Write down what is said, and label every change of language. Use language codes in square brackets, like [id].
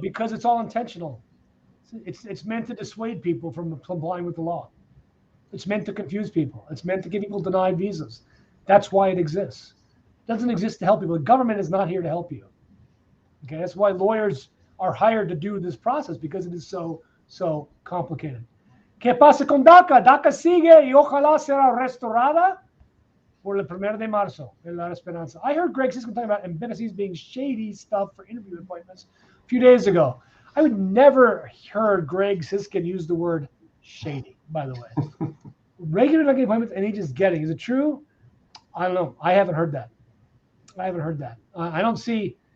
[en] because it's all intentional. It's meant to dissuade people from complying with the law. It's meant to confuse people. It's meant to give people denied visas. That's why it exists. It doesn't exist to help people. The government is not here to help you. Okay, that's why lawyers are hired to do this process, because it is so complicated. [es] ¿Qué pasa con DACA? DACA sigue y ojalá será restaurada por el 1 de marzo. La esperanza. [en] I heard Greg Siskin talking about embassies being shady stuff for interview appointments a few days ago. I would never heard Greg Siskin use the word shady, by the way. Regular appointments and agents getting. Is it true? I don't know. I haven't heard that. I don't see.